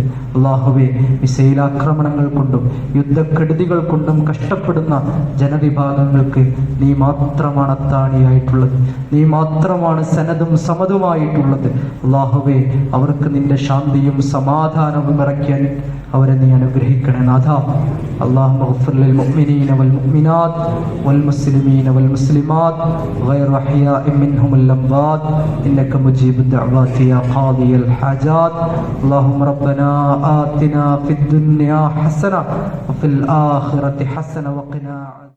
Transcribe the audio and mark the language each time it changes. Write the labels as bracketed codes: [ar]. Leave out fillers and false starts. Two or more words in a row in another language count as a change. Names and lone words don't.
[ml] അല്ലാഹുവേ, മിസൈലാക്രമണങ്ങൾ കൊണ്ടും യുദ്ധക്കെടുതികൾ കൊണ്ടും കഷ്ടപ്പെടുന്ന ജനവിഭാഗങ്ങൾക്ക് നീ മാത്രമാണ് അത്താണിയായിട്ടുള്ളത്, നീ മാത്രമാണ് സനദും സമതുമായിട്ടുള്ളത്. അല്ലാഹുവേ, അവർക്ക് നിന്റെ ശാന്തിയും സമാധാനവും ഇറക്കിയാൽ അവരെ നീ അനുഗ്രഹിക്കണേ നാഥ. [ar] اللهم اغفر للمؤمنين والمؤمنات والمسلمين والمسلمات غير أحياء منهم الأموات إنك مجيب الدعوات يا قاضي الحاجات. اللهم ربنا آتنا في الدنيا حسنة وفي الآخرة حسنة وقنا